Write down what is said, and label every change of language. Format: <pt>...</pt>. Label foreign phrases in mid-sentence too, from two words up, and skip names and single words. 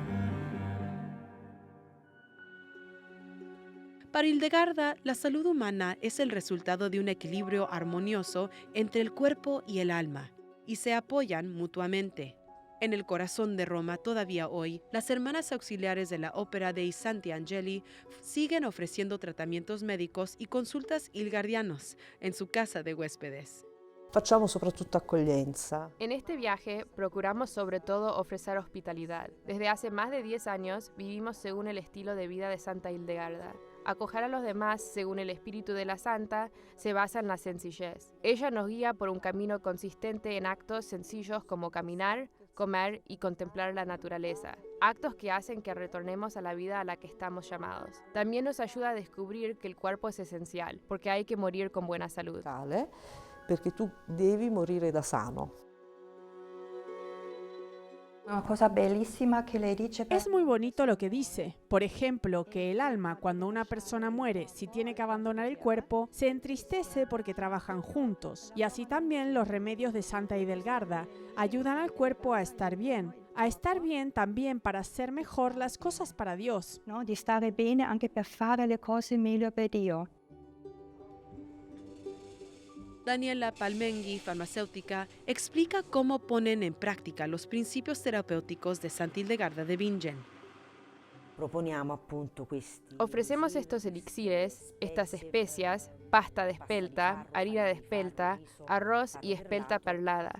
<es>Para Hildegarda, la salud humana es el resultado de un equilibrio armonioso entre el cuerpo y el alma, y se apoyan mutuamente. En el corazón de Roma, todavía hoy, las hermanas auxiliares de la Opera dei Santi Angeli siguen ofreciendo tratamientos médicos y consultas hilgardianos en su casa de huéspedes.</es> <it>Facciamo soprattutto accoglienza.</it> <es>En este viaje procuramos sobre todo ofrecer hospitalidad. Desde hace más de 10 años vivimos según el estilo de vida de Santa Hildegarda. Acoger a los demás según el espíritu de la santa se basa en la sencillez. Ella nos guía por un camino consistente en actos sencillos como caminar, comer y contemplar la naturaleza. Actos que hacen que retornemos a la vida a la que estamos llamados. También nos ayuda a descubrir que el cuerpo es esencial, porque hay que morir con buena salud.</es> <it>Perché tu devi morire da sano.</it> <es>Una cosa bellísima que le dice. Es muy bonito lo que dice. Por ejemplo, que el alma, cuando una persona muere, si tiene que abandonar el cuerpo, se entristece porque trabajan juntos. Y así también los remedios de Santa Hildegarda ayudan al cuerpo a estar bien también para hacer mejor las cosas para Dios.</es> <it>No, di stare bene anche per fare le cose meglio per Dio.</it> <es>Daniela Palmenghi, farmacéutica, explica cómo ponen en práctica los principios terapéuticos de Santa Hildegarda de Bingen. Ofrecemos estos elixires, estas especias, pasta de espelta, harina de espelta, arroz y espelta perlada.</es>